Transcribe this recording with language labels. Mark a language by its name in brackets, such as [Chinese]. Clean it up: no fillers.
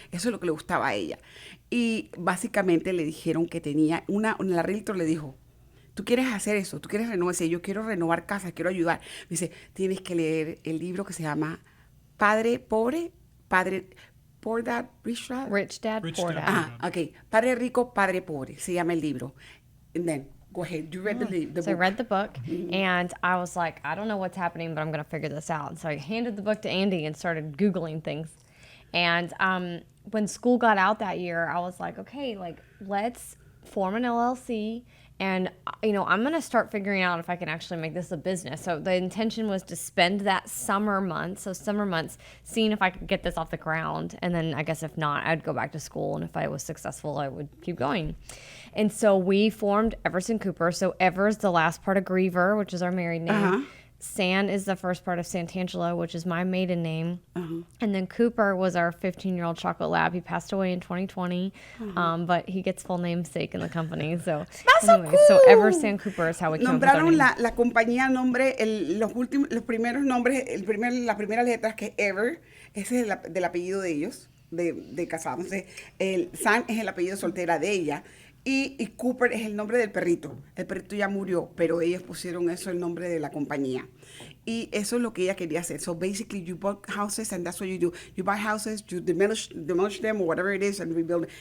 [Spanish] Eso es lo que le gustaba a ella. Y básicamente le dijeron que tenía la realtor le dijo, tú quieres hacer eso, tú quieres renovar, dice, yo quiero renovar casas, quiero ayudar. Dice, tienes que leer el libro que se llama Padre Pobre, [English] Poor Dad, Rich Dad. Rich Dad, Rich Poor Dad. Dad. [Spanish] Ah, ok. Padre Rico, Padre Pobre, se llama el libro. [English] And then, go ahead, you read the book. So I read the book, and I was like, I don't know what's happening, but I'm going to figure this out. And so I handed the book to Andy and started Googling things. And when school got out that year, I was like, okay, let's form an LLC. And, I'm going to start figuring out if I can actually make this a business. So the intention was to spend that summer months, seeing if I could get this off the ground. And then I guess if not, I'd go back to school. And if I was successful, I would keep going. And so we formed Everson Cooper. So Ever is the last part of Greever, which is our married name. San is the first part of Santangelo, which is my maiden name. And then Cooper was our 15-year-old chocolate lab. He passed away in 2020, but he gets full namesake in the company. So anyway, so Ever San Cooper is how we came up with our [Spanish] Nombraron [English] name. [Spanish] la compañía, los primeros nombres, la primera letra que es Ever, ese es del apellido de ellos, de casados. Entonces, el San es el apellido soltera de ella. Y Cooper es el nombre del perrito. El perrito ya murió, pero ellos pusieron eso el nombre de la compañía. Y eso es lo que ella quería hacer. [English] So basically, you bought houses, and that's what you do. You buy houses, you demolish them, or whatever it is, and rebuild it.